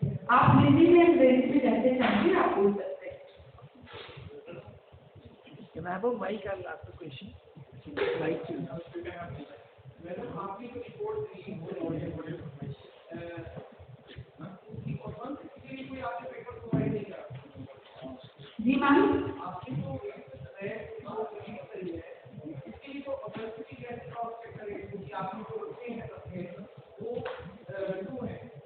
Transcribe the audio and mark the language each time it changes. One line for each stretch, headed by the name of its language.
Hindi: आप हिंदी में अंग्रेजी में जैसे चाहेंगे आप बोल सकते हैं।
English: I have a mic, I'll ask the question. Mic to you.
Hindi: Madam आपकी जो रिपोर्ट दी कोई आपने पेपर प्रोवाइड नहीं करा जी मैम, आपकी जो है इसके लिए तो ऑथेंटिसिटी कैसे क्रॉस चेक करेंगे क्योंकि आपने जो रखे हैं अपने वो क्यों है